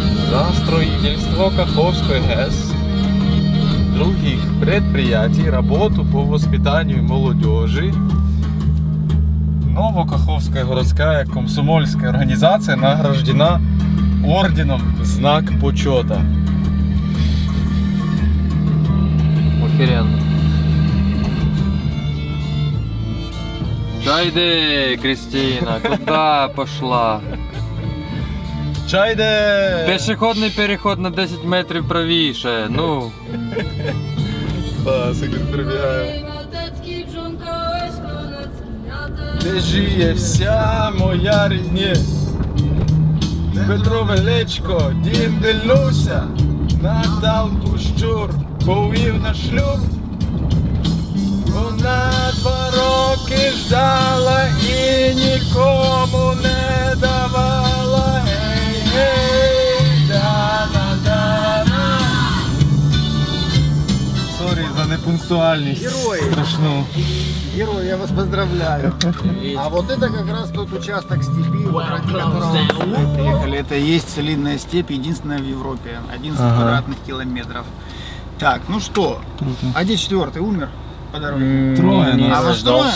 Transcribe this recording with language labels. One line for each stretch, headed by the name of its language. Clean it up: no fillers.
Russian: За строительство Каховской ГЭС, других предприятий, работу по воспитанию молодежи, Новокаховская городская комсомольская организация награждена орденом «Знак почета». Охеренно. Да
Ukrainian: йди,
Russian: Кристина, куда пошла? Чайде!
Ukrainian: Пішохідний переход на 10 метрів правіше, ну. Да, секрет прибігає. Де жиє вся моя рідня? Петро Величко, дім Делюся, Наталку Щур повів на шлюб. Вона 2 роки ждала і нікому не давала. Гей, дана. Сорі за непунктуальність. Страшну.
Russian: Герой, я вас поздравляю. А вот это как раз тот участок степи, вот ради которого мы приехали. Это и есть целинная степь, единственная в Европе. 11 квадратных километров. Так, ну что, а где 4-й умер по дороге? Трое. А вас трое?